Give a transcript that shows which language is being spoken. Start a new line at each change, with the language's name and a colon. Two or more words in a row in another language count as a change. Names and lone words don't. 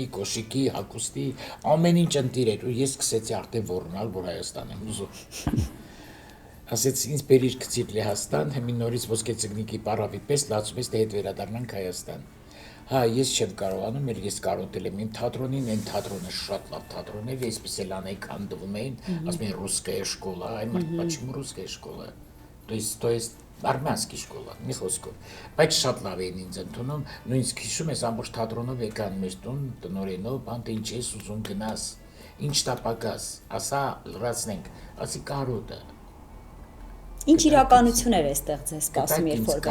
Armenian: կոշիկի, հագուստի, ամեն ինչ ընտիր էր ու ես սկսեցի արդեն ոռնալ, որ Հայաստան եմ ուզում։ Ասեց ինձ բերիր գցիր Լեհաստան, հիմա նորից ոսկե ձկնիկի պարավի պես լացում ես դե հետ վերադառնանք Հայաստան։ Հա, ես չեմ կարողանում, ես կարոտել եմ իմ թատրոնին, այն թատրոնը շատ լավ թատրոն էր, այսպես էլ անեի քանդվում էին, ասում էին
Russian: ռուսская школа,
Armenian: այ
Russian: почему русская школа? То есть армянский школа,
Armenian: մի խոսքով։ Բայց շատ լավ էին ինձ ընդունում, նույնիսկ հիշում ես ամբողջ թատրոնով եկան մեր տուն, տնօրենով, բանտ ինչ ես ուզում գնաս, ինչ տապակաս, ասա լրացնենք, ասի կարոտը։ Ինչ իրականություն էր այստեղ ձեզ սպասում երբ որ